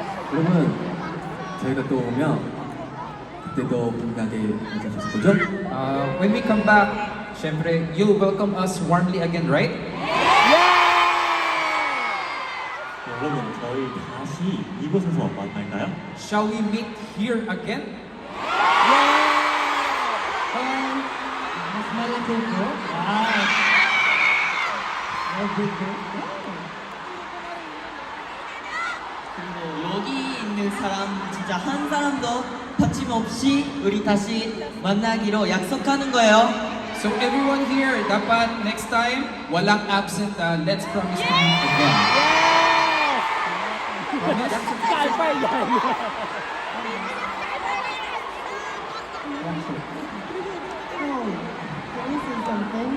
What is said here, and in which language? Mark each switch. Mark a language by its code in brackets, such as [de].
[ko] 그러면 저희가 또 오면 그때도 분명하게 맞아주실 거죠? [en] When we come back, [tl] syempre, [en] you'll welcome us warmly again, right? [ko] 여러분 저희 다시 이곳에서 만날까요? [en] Shall we meet here again? [tl] Mas malaki po. Wow. [en] Every day. [ko] 여기 있는 사람 진짜 한 사람도 빠짐없이 우리 다시 만나기로 약속하는 거예요. [en] So everyone here, [tl] dapat [en] next time, [tl] walang [en] absent. Let's promise to meet again. Promise? Can you say something?